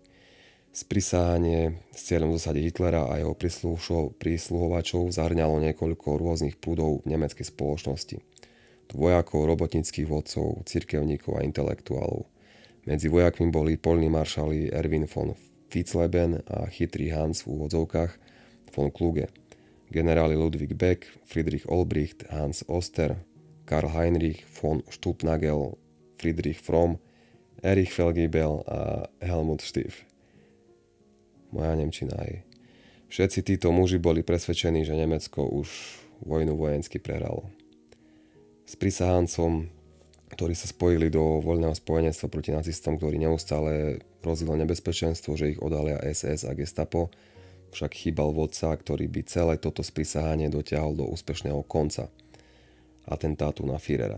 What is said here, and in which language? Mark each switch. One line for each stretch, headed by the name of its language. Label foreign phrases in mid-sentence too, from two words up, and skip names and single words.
Slovak: Sprisahanie s cieľom dosadiť Hitlera a jeho prísluhovačov zahrňalo niekoľko rôznych prúdov v nemeckej spoločnosti. Vojakov, robotníckych vodcov, cirkevníkov a intelektuálov. Medzi vojakmi boli poľní maršali Erwin von Witzleben a chytrý Hans v úvodzovkách von Kluge, generáli Ludwig Beck, Friedrich Olbricht, Hans Oster, Karl Heinrich von Stülpnagel, Friedrich Fromm, Erich Felgibel a Helmut Stief. Moja nemčina aj. Všetci títo muži boli presvedčení, že Nemecko už vojnu vojensky prehralo. S prisahancom, ktorí sa spojili do voľného spojenectva proti nacistom, ktorí neustále hrozilo nebezpečenstvo, že ich odhalia SS a Gestapo, však chýbal vodca, ktorý by celé toto sprisahanie dotiahol do úspešného konca atentátu na Führera.